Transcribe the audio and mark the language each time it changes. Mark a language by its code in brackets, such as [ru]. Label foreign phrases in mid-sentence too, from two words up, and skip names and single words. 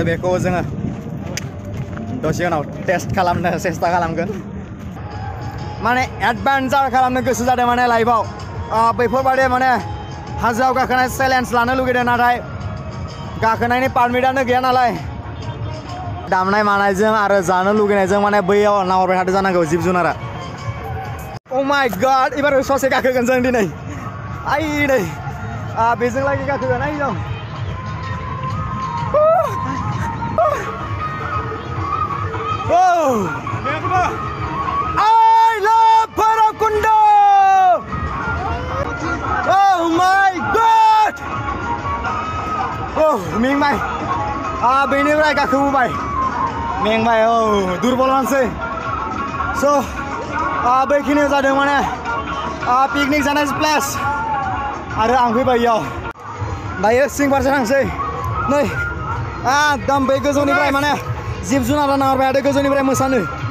[brx] बेखौ जोङो दसे उनाव टेस्ट खालामनो सेस्था खालामगोन माने एडभेन्चार खालामनो गोसो जादों माने लाइफआव बेफोरबायदि माने हाजोआव गाखोनाय चेलेन्ज लानो लुगैदों नाथाय गाखोनायनि पारमिटआनो गैया नालाय दामनाय मानायजों आरो जानो लुगैनायजों माने बैयाव नाहरबाय थादों जानांगौ जिब जुनारा [en] Oh my god [brx] एबार ससे गाखोगोन जों दिनै आइ नै बेजों लागि गाखोगोन आइ जों [en] I love Bhairakundo! Oh my god! [brx] Oh, मेंबाय बेनिफ्राय गाखोबोबाय मेंबाय दुरबल मानसि स' बेखिनियाव जादों माने पिकनिक जानाय प्लेस आरो आं फैबाय इयाव दायो सिं फारसे थांसै नै एकदम बै गोजौनिफ्राय माने जिब जुनारा नाहरबाय थादों गोजौनिफ्राय मोसानो